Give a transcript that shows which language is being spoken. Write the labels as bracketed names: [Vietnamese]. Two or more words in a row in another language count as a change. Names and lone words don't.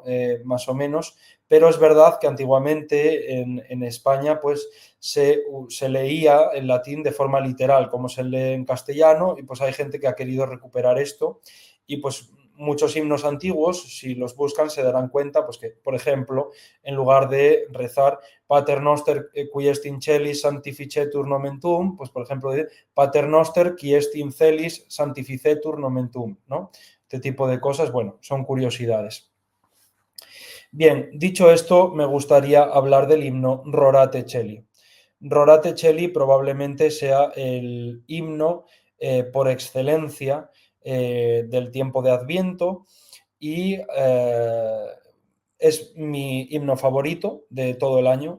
[Spanish] Más o menos, pero es verdad que antiguamente en España pues se leía el latín de forma literal, como se lee en castellano, y pues hay gente que ha querido recuperar esto, y pues muchos himnos antiguos, si los buscan, se darán cuenta, pues que, por ejemplo, en lugar de rezar [Latin] Pater Noster qui est in celis sanctificetur nomen tuum, [Spanish] pues por ejemplo, [Latin] Pater Noster qui est in celis sanctificetur nomen tuum, [Spanish] ¿no? Este tipo de cosas, bueno, son curiosidades. Bien, dicho esto, me gustaría hablar del himno Rorate Celi. Rorate Celi probablemente sea el himno por excelencia del tiempo de Adviento y es mi himno favorito de todo el año.